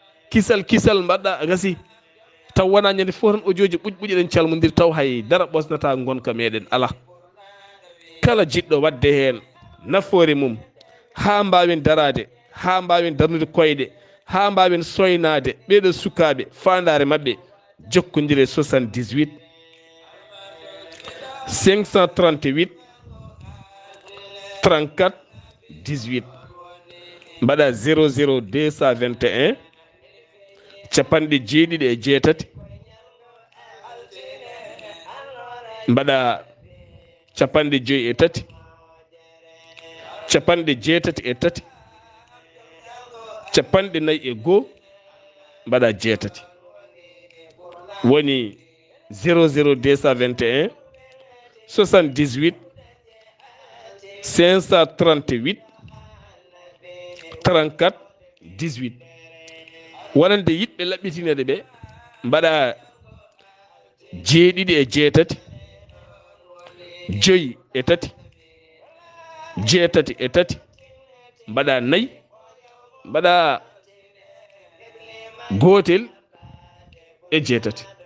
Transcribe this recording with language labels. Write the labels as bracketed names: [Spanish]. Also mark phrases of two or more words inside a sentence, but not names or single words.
[Fula] Kisal, kisal, mbaɗɗa, gasi. Taw wona ñande fof tan audio ji ɓuuƴ ɓuuƴ eɗen calmodiri, taw hay dara ɓosnata gonka meɗen, ala. Kala jiɗɗo wadde hen nafoore mum, ha mbawen darade, ha mbawen darnude koyɗe, ha mbawen soynade ɓeɗo sukaɓe, fandare mabɓe, jokkodire soixante-dix-huit, cinq cent trente-huit, trente-quatre, dix-huit. Mbaɗa zéro zéro deux cent vingt et un, capanɗe jeeɗiɗi e jeetati. Mbaɗa capanɗe jeetati e tati, capanɗe jeetati e tati, capanɗe nayyi e goo, mbaɗa jeetati. Woni zéro zéro deux cent vingt et un, soixante-dix-huit, cinq cent trente-huit, trente-quatre, dix-huit. Wonande yiɗɓe laɓɓitinede ɓe, mbaɗa jeeɗiɗi e jeetati, joyyi e tati, jeetati e tati, mbaɗa nayyi, mbaɗa gotel e jeetati.